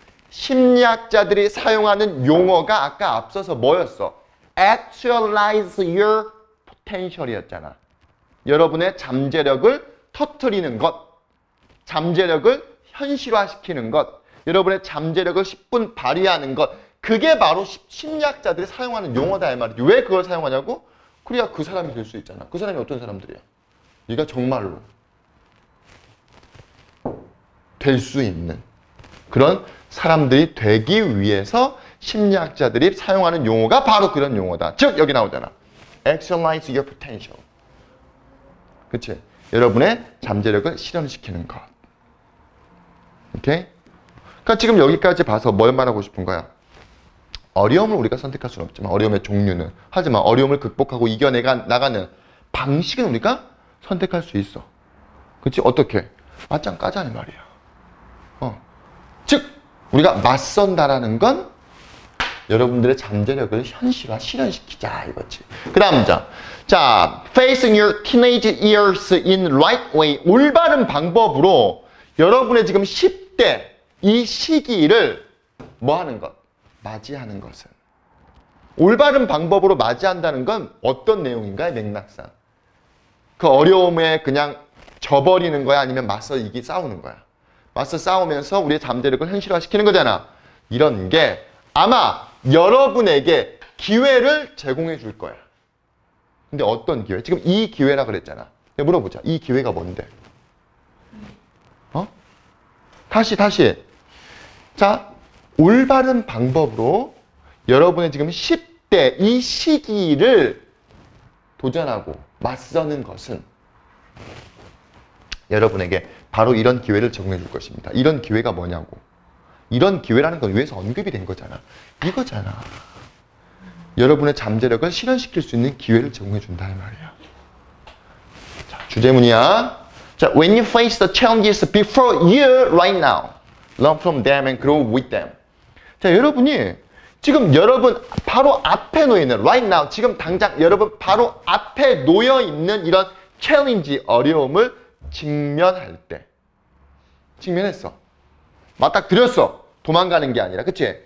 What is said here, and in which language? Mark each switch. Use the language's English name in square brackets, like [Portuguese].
[Korean] 심리학자들이 사용하는 용어가 아까 앞서서 뭐였어? [English] Actualize your potential이었잖아. [Korean] 여러분의 잠재력을 터뜨리는 것, 잠재력을 현실화시키는 것, 여러분의 잠재력을 10분 발휘하는 것, 그게 바로 심리학자들이 사용하는 용어다 이 말이지. 왜 그걸 사용하냐고? 그래야 그 사람이 될 수 있잖아. 그 사람이 어떤 사람들이야? 네가 정말로 될 수 있는 그런 사람들이 되기 위해서 심리학자들이 사용하는 용어가 바로 그런 용어다. 즉 여기 나오잖아. [English] Actualize your potential. [Korean] 그치? 여러분의 잠재력을 실현시키는 것. 오케이? 그러니까 지금 여기까지 봐서 뭘 말하고 싶은 거야? 어려움을 우리가 선택할 수는 없지만 어려움의 종류는. 하지만 어려움을 극복하고 이겨나가는 방식은 우리가 선택할 수 있어. 그치? 어떻게? 맞짱 까자는 말이야. 즉 우리가 맞선다라는 건 여러분들의 잠재력을 현실화, 실현시키자 이거지. 그 다음 문장. 자, [English] facing your teenage years in right way. [Korean] 올바른 방법으로 여러분의 지금 10대 이 시기를 뭐 하는 것? 맞이하는 것은. 올바른 방법으로 맞이한다는 건 어떤 내용인가요? 맥락상. 그 어려움에 그냥 져버리는 거야? 아니면 맞서 싸우는 거야? 맞서 싸우면서 우리의 잠재력을 현실화시키는 거잖아. 이런 게 아마 여러분에게 기회를 제공해 줄 거야. 근데 어떤 기회? 지금 이 기회라 그랬잖아. 물어보자. 이 기회가 뭔데? 다시. 자, 올바른 방법으로 여러분의 지금 10대 이 시기를 도전하고 맞서는 것은 여러분에게 바로 이런 기회를 제공해 줄 것입니다. 이런 기회가 뭐냐고. 이런 기회라는 건 위에서 언급이 된 거잖아. 이거잖아. 여러분의 잠재력을 실현시킬 수 있는 기회를 제공해 준다 이 말이야. 자, 주제문이야. 자, [English] when you face the challenges before you right now, learn from them and grow with them. [Korean] 자, 여러분이 지금 여러분 바로 앞에 놓여 있는 [English] right now, [Korean] 지금 당장 여러분 바로 앞에 놓여 있는 이런 챌린지, 어려움을 직면할 때. 직면했어. 맞닥뜨렸어. 도망가는 게 아니라. 그치?